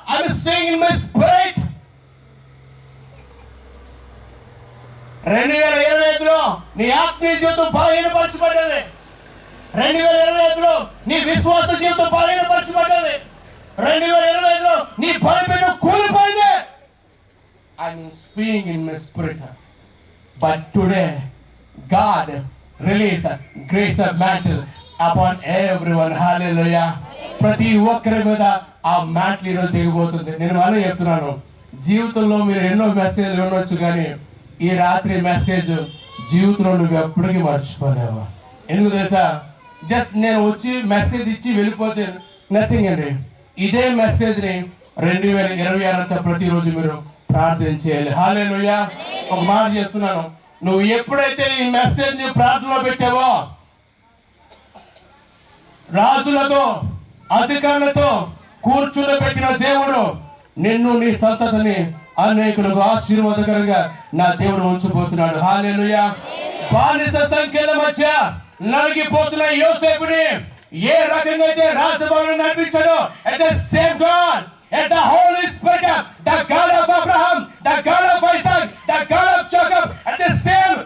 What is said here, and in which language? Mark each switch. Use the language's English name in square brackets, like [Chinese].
[English] I'm saying in my spirit, [Telugu] 2025లో నీ ఆత్మీయ జీవితం బలహీనపరచబడ్డది. 2025లో నీ విశ్వాస జీవితం బలహీనపరచబడ్డది. 2025లో నీ బలపీఠం కూలిపోయింది. [English] I'm speaking in my spirit. But today, God release a grace of mantle upon everyone. Hallelujah. [Telugu] ప్రతి ఒక్కరి మీద ఆ మ్యాట్లు ఈరోజు దిగిపోతుంది. నేను అలా చెప్తున్నాను, జీవితంలో మీరు ఎన్నో మెసేజ్లు వినొచ్చు కానీ ఈ రాత్రి మెసేజ్ జీవితంలో నువ్వు ఎప్పటికీ మర్చిపోలేవా. ఎందుకు తెలుసా? జస్ట్ నేను వచ్చి మెసేజ్ ఇచ్చి వెళ్ళిపోతే నథింగ్ అండి. ఇదే మెసేజ్ని 2026 అంతా ప్రతిరోజు మీరు ప్రార్థన చేయాలి. హల్లెలూయా. ఒక మాట చెప్తున్నాను, నువ్వు ఎప్పుడైతే ఈ మెసేజ్ ని ప్రార్థనలో పెట్టావో, రాజులతో అధికారులతో కూర్చుండబెట్టిన దేవుడు నిన్ను నీ సంతతిని అనేకులకు ఆశీర్వాదకరంగా నా దేవుడు ఉంచబోతున్నాడు. హల్లెలూయా. బానిస సంఖ్యల మధ్య నలిగిపోతున్న యోసేపుని ఏ రకంగా అయితే రాజభవనం నడిపించాడో, [English] at the same God, at the Holy Spirit, the God of Abraham, the God of Isaac, the God of Jacob, at the same